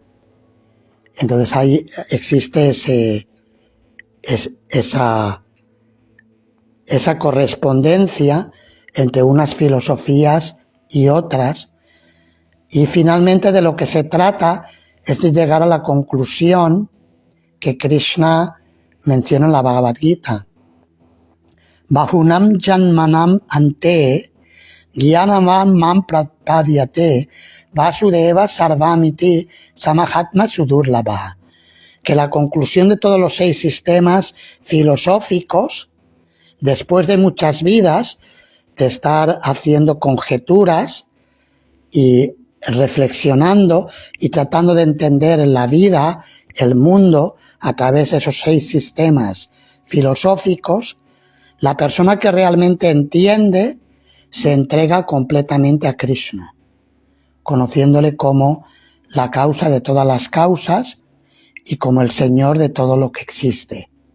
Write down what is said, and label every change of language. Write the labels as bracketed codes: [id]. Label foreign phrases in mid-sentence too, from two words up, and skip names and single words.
[es] Entonces ahí existe esa correspondencia entre unas filosofías y otras, y finalmente de lo que se trata es de llegar a la conclusión que Krishna menciona en la Bhagavad Gita. [sa] Bahunam janmanam ante gyanavam mam prapadyate vasudeva sarvamiti samahatma sudurlabha. [es] Que la conclusión de todos los 6 sistemas filosóficos, después de muchas vidas, de estar haciendo conjeturas y reflexionando y tratando de entender la vida, el mundo, a través de esos 6 sistemas filosóficos, la persona que realmente entiende se entrega completamente a Krishna, conociéndole como la causa de todas las causas y como el Señor de todo lo que existe.